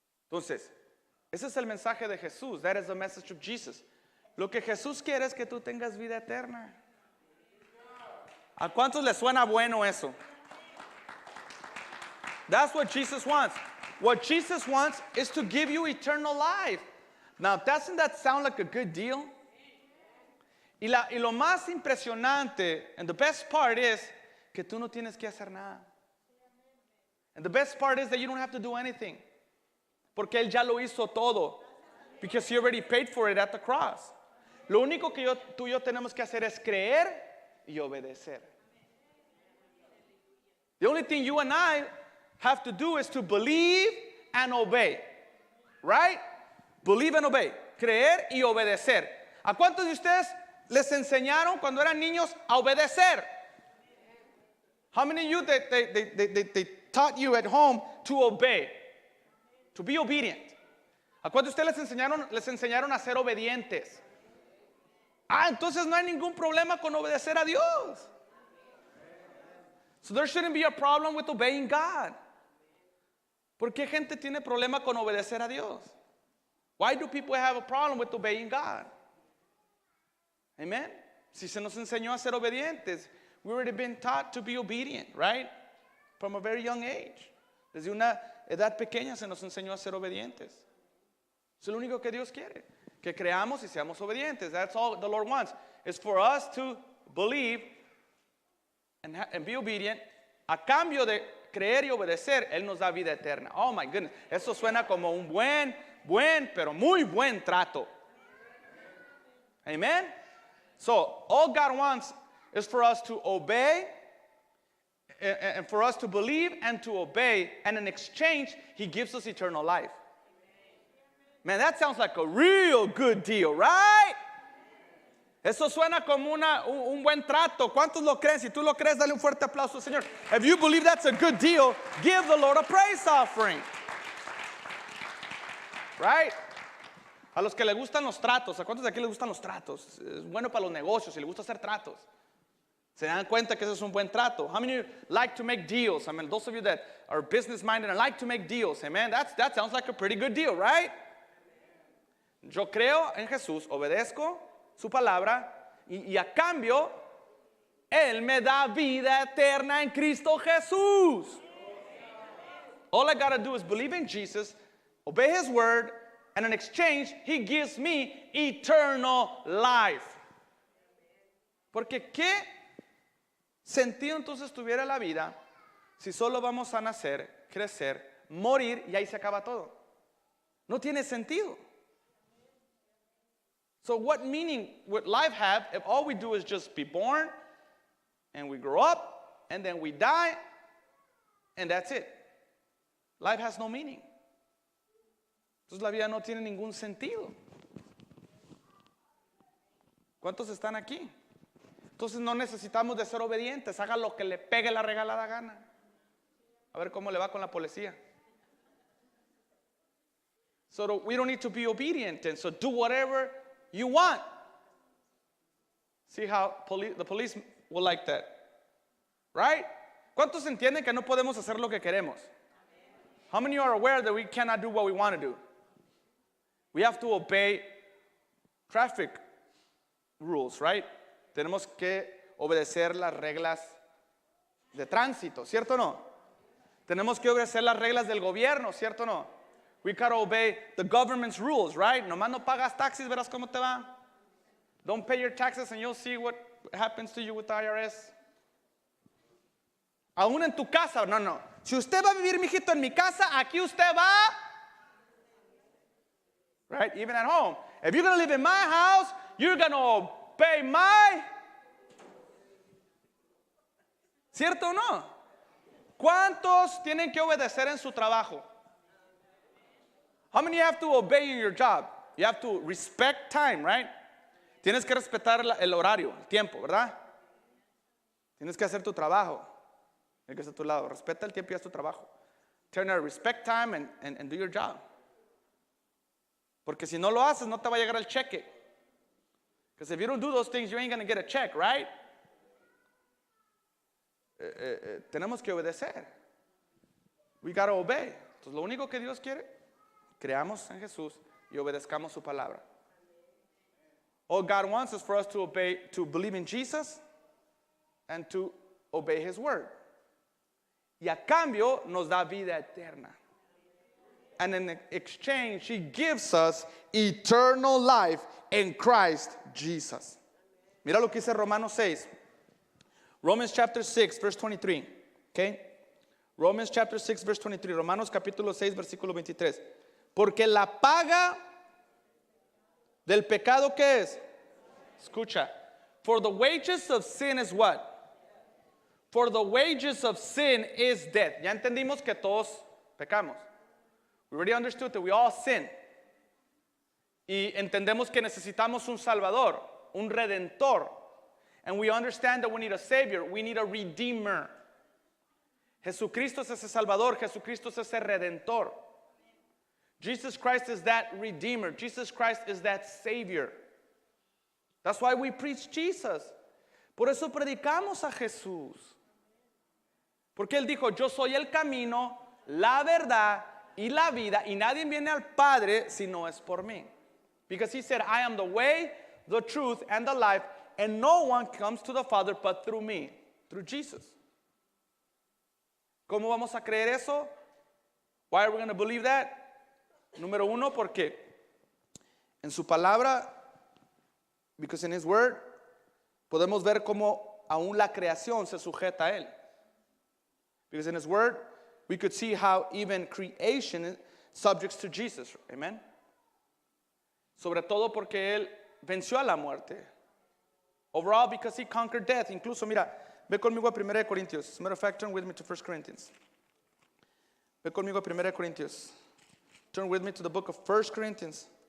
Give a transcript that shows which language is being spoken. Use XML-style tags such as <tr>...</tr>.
<es>Entonces, ese es el mensaje de Jesús.</es> <en>That is the message of Jesus.</en> <es>Lo que Jesús quiere es que tú tengas vida eterna. ¿A cuántos les suena bueno eso?</es> <en>That's what Jesus wants. What Jesus wants is to give you eternal life. Now, doesn't that sound like a good deal?</en> <es>Y lo más impresionante,</es> <en>and the best part is,</en> <es>que tú no tienes que hacer nada.</es> <en>And the best part is that you don't have to do anything.</en> <es>Porque Él ya lo hizo todo.</es> <en>Because He already paid for it at the cross.</en> <es>Lo único que tú y yo tenemos que hacer es creer y obedecer.</es> <en>The only thing you and I have to do is to believe and obey. Right? Believe and obey.</en> <es>Creer y obedecer. ¿A cuántos de ustedes les enseñaron cuando eran niños a obedecer?</es> <en>How many of you they taught you at home to obey? To be obedient.</en> <es>¿A cuántos de ustedes les enseñaron a ser obedientes? Entonces no hay ningún problema con obedecer a Dios.</es> <en>So there shouldn't be a problem with obeying God.</en> <es>¿Por qué gente tiene problema con obedecer a Dios?</es> <en>Why do people have a problem with obeying God?</en> <es>Amen. Si se nos enseñó a ser obedientes,</es> <en>we already been taught to be obedient, right? From a very young age.</en> <es>Desde una edad pequeña se nos enseñó a ser obedientes. Eso es lo único que Dios quiere, que creamos y seamos obedientes.</es> <en>That's all the Lord wants. Is for us to believe and be obedient.</en> <es>A cambio de creer y obedecer, Él nos da vida eterna.</es> <en>Oh my goodness,</en> <es>eso suena como un buen, pero muy buen trato. Amen.</es> <en>So all God wants is for us to obey and for us to believe and to obey, and in exchange He gives us eternal life. Man, that sounds like a real good deal, right?</en> <es>Eso suena como un buen trato. ¿Cuántos lo creen? Si tú lo crees, dale un fuerte aplauso al Señor.</es> <en>If you believe that's a good deal, give the Lord a praise offering. Right?</en> <es>A los que le gustan los tratos, ¿a cuántos de aquí les gustan los tratos? Es bueno para los negocios, si les gusta hacer tratos. Se dan cuenta que eso es un buen trato.</es> <en>How many of you like to make deals? I mean, those of you that are business minded and like to make deals, amen, that sounds like a pretty good deal, right?</en> <es>Yo creo en Jesús, obedezco su palabra y a cambio Él me da vida eterna en Cristo Jesús.</es> <en>All I gotta do is believe in Jesus, obey His word, and in exchange He gives me eternal life.</en> <es>Porque ¿qué sentido entonces tuviera la vida si solo vamos a nacer, crecer, morir y ahí se acaba todo? No tiene sentido.</es> <en>So what meaning would life have if all we do is just be born and we grow up and then we die and that's it? Life has no meaning.</en> <es>Entonces la vida no tiene ningún sentido. ¿Cuántos están aquí? Entonces no necesitamos de ser obedientes. Haga lo que le pegue la regalada gana. A ver cómo le va con la policía.</es> <en>So we don't need to be obedient, and so do whatever you want. See how the police will like that, right?</en> <es>¿Cuántos entienden que no podemos hacer lo que queremos?</es> <en>How many are aware that we cannot do what we want to do? We have to obey traffic rules, right?</en> <es>Tenemos que obedecer las reglas de tránsito, ¿cierto o no? Tenemos que obedecer las reglas del gobierno, ¿cierto o no?</es> <en>We gotta obey the government's rules, right?</en> <es>Nomás no pagas taxis, verás cómo te va.</es> <en>Don't pay your taxes and you'll see what happens to you with the IRS.</en> <es>Aún en tu casa, no. Si usted va a vivir, mijito, en mi casa, aquí usted va.</es> <en>Right? Even at home. If you're gonna live in my house, you're gonna obey my.</en> <es>¿Cierto o no? ¿Cuántos tienen que obedecer en su trabajo?</es> <en>How many have to obey in your job? You have to respect time, right?</en> <es>Tienes que respetar el horario, el tiempo, ¿verdad? Tienes que hacer tu trabajo. El que está a tu lado, respeta el tiempo y haz tu trabajo.</es> <en>Turn out, respect time and do your job.</en> <es>Porque si no lo haces, no te va a llegar el cheque.</es> <en>Because if you don't do those things, you ain't going to get a check, right?</en> <es>Tenemos que obedecer.</es> <en>We got to obey.</en> <es>Entonces, lo único que Dios quiere, creamos en Jesús y obedezcamos su palabra.</es> <en>All God wants is for us to obey, to believe in Jesus and to obey His word.</en> <es>Y a cambio nos da vida eterna.</es> <en>And in exchange, He gives us eternal life in Christ Jesus.</en> <es>Mira lo que dice Romanos 6.</es> <en>Romans chapter 6, verse 23. Okay? Romans chapter 6, verse 23.</en> <es>Romanos capítulo 6, versículo 23. Porque la paga del pecado, ¿qué es? Escucha.</es> <en>For the wages of sin is what? For the wages of sin is death.</en> <es>Ya entendimos que todos pecamos.</es> <en>We already understood that we all sin.</en> <es>Y entendemos que necesitamos un Salvador. un redentor.</es> <en>And we understand that we need a savior, we need a redeemer.</en> <es>Jesucristo es ese salvador, Jesucristo es ese redentor.</es> <en>Jesus Christ is that redeemer. Jesus Christ is that savior. That's why we preach Jesus.</en> <es>Por eso predicamos a Jesús. Porque Él dijo, yo soy el camino, la verdad y la vida, y nadie viene al Padre si no es por mí.</es> <en>Because He said, I am the way, the truth, and the life, and no one comes to the Father but through me, through Jesus.</en> <es>¿Cómo vamos a creer eso?</es> <en>Why are we going to believe that?</en> <es>Número uno, porque en su palabra,</es> <en>because in His word,</en> <es>podemos ver cómo aún la creación se sujeta a Él.</es> <en>Because in His word, we could see how even creation is subject to Jesus. Amen.</en> <es>Sobre todo porque Él venció a la muerte.</es> <en>Overall, because He conquered death.</en> <es>Incluso, mira, ve conmigo a 1 Corintios.</es> <en>As a matter of fact, turn with me to 1 Corinthians.</en> <es>Ve conmigo a 1 Corintios.</es> <en>Turn with me to the book of 1 Corinthians.</en>